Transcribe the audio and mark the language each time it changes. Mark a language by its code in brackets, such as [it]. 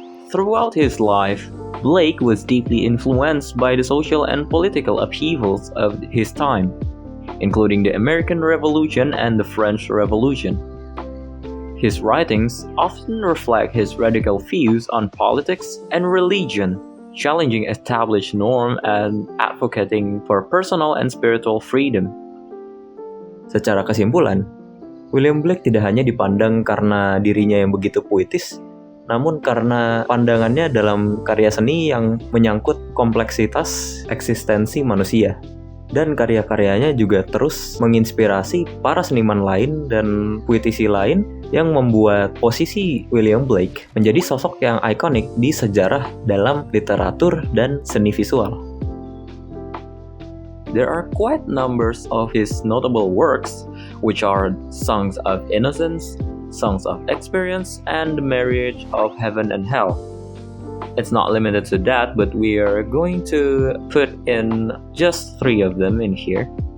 [en] Throughout his life, Blake was deeply influenced by the social and political upheavals of his time, including the American Revolution and the French Revolution. His writings often reflect his radical views on politics and religion, challenging established norms and advocating for personal and spiritual freedom. [id] Secara kesimpulan, William Blake tidak hanya dipandang karena dirinya yang begitu puitis, namun karena pandangannya dalam karya seni yang menyangkut kompleksitas eksistensi manusia. Dan karya-karyanya juga terus menginspirasi para seniman lain dan puitisi lain yang membuat posisi William Blake menjadi sosok yang ikonik di sejarah dalam literatur dan seni visual. [en] There are quite numbers of his notable works, which are Songs of Innocence, Songs of Experience, and The Marriage of Heaven and Hell. It's not limited to that, but we are going to put in just 3 of them in here.